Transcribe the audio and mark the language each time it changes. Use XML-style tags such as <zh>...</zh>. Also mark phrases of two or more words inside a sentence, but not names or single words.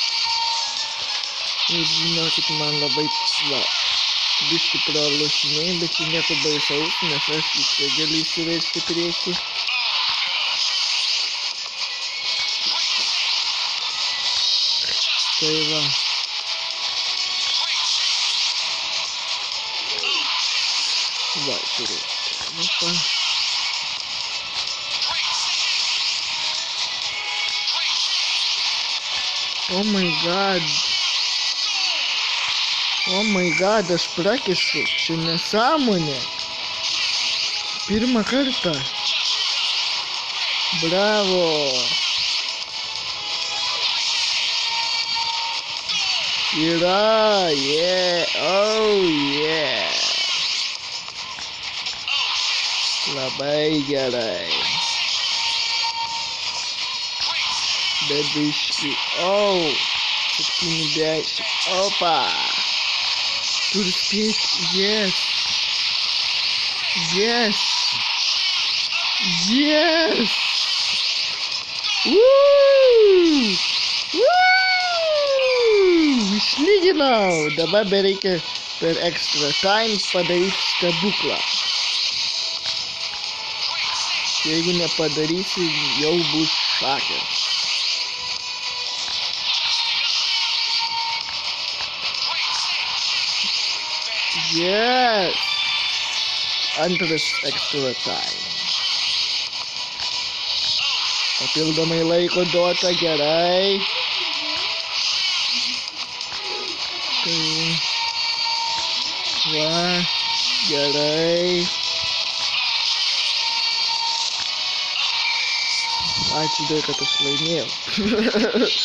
<lt>Ir žinokit, man labai biškį pralošinėjai, bet čia nieko baisaus, nes aš viską galiu įsivežti priekį. Tai va. Va, žiūrėkite. Opa.</lt> <en>Oh my god,</en> <lt>aš prakišu. Čia nesąmonė. Pirmą kartą.</lt> <en>Bravo. Yra, yeah, oh yeah.</en> <lt>Labai gerai. Bet biškį. 70. Opa. Turiu spėti.</lt> <en>Yes. Yes. Yes. Woo.</en> <lt>Išlyginau. Dabar bereikia per</lt> <en>extra time</en> <lt>padaryti stebuklą. Jeigu nepadarysi, jau bus šakės.</lt> <en>Yes!</en> <lt>Antras</lt> <en>extra time.</en> <lt>Papildomai laiko duota, gerai. Tai va, gerai. Ačiū Dievui, kad aš laimėjau.</lt>